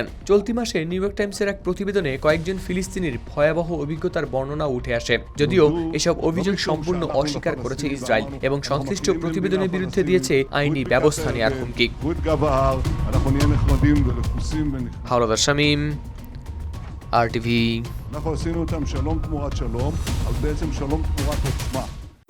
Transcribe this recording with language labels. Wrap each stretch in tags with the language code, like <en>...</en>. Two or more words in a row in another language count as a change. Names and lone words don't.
<bn>চলতি মাসে নিউ ইয়র্ক টাইমসের এক প্রতিবেদনে কয়েকজন ফিলিস্তিনির ভয়াবহ অভিজ্ঞতার বর্ণনা উঠে আসে, যদিও এসব অভিযোগ সম্পূর্ণ অস্বীকার করেছে ইসরায়েল এবং সংশ্লিষ্ট প্রতিবেদনের বিরুদ্ধে দিয়েছে আইনি ব্যবস্থা নেওয়ার হুমকি। হাওলাদার শামীম, RTV।</bn> <he>אנחנו עשינו איתם שלום תמורת שלום, אבל בעצם שלום תמורת עוצמה.</he>